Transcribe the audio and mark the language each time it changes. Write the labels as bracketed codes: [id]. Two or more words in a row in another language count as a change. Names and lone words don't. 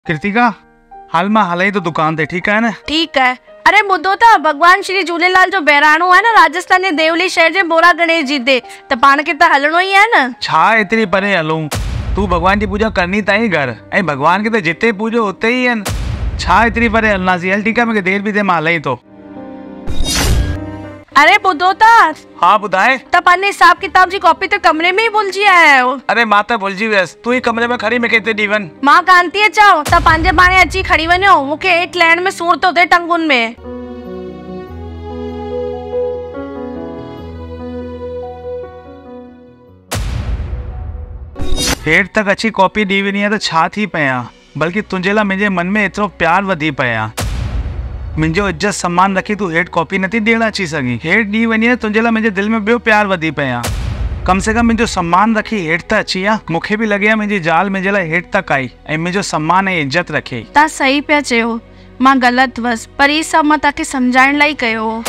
[sd] कृतिका, हाल मां हलाई तो दुकान ते, [hi] ठीक है [sd] न? [hi] ठीक है। [sd] अरे ॿुधो था, भगवान श्री झूलेलाल जो बहिराणो है ना राजस्थान जे देवली शहर जे बोरा गणेश जी ते, त पाण खे त हलणो ही है न। छा एतरी परे हलूं? तू भगवान जी पूजा करनी ताई घर, ऐं भगवान के तो जिते पूजो उते ही है। छा एतरी परे हलनासी? हल ठीक है, मूंखे देर भी थे, मां हलाई तो। अरे ॿुधो था, हाँ ॿुधाए। त पंहिंजे हिसाब किताब जी कॉपी त कमरे में ही भुलिजी आया आहियो। अरे मां त भुलिजी वियसि, तू ही कमरे में खड़ी मूंखे हिते ॾी वञ। मां कान थी अचांव, त पंहिंजे पाणे अची खड़ी वञो, मूंखे हेठि लहण में सूर थो थिए टंगुनि में। हेठि तक अची कॉपी ॾी वञी आहे त छा थी पया, बल्कि तुंहिंजे लाइ मुंहिंजे मन में एतिरो प्यार वधी पया। मुंहिंजो इज्जत सम्मान रखी तू हेठि कॉपी नथी ॾियण अची सघी। हेठि ॾी वञी आहे तुंहिंजे लाइ मुंहिंजे दिलि में ॿियो प्यार वधी पया। [hi] कम से कम [sd] मुंहिंजो सम्मान रखी हेठि त अची आहे। मूंखे बि लॻे मुंहिंजी ज़ाल मुंहिंजे लाइ हेठि तक आई ऐं मुंहिंजो सम्मान ऐं इज्जत रखे। तव्हां सही पिया चयो, मां ग़लति हुअसि, पर ही सभु मां तव्हांखे सम्झाइण लाइ कयो हो।